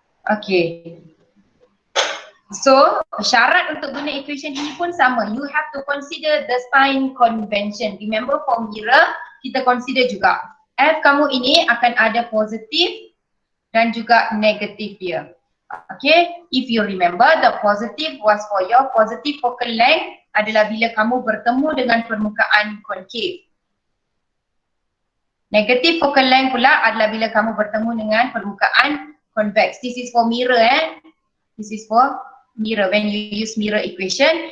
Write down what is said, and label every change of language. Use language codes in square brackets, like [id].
[ms] Okay. So, syarat untuk guna equation ini pun sama. [en] You have to consider the sign convention. Remember for mirror, [ms] kita consider juga F kamu ini akan ada positif dan juga negatif dia. [en] Okay, if you remember, the positive was for your positive focal length [ms] adalah bila kamu bertemu dengan permukaan concave. Negative focal length pula adalah bila kamu bertemu dengan permukaan convex. [en] This is for mirror This is for mirror when you use mirror equation.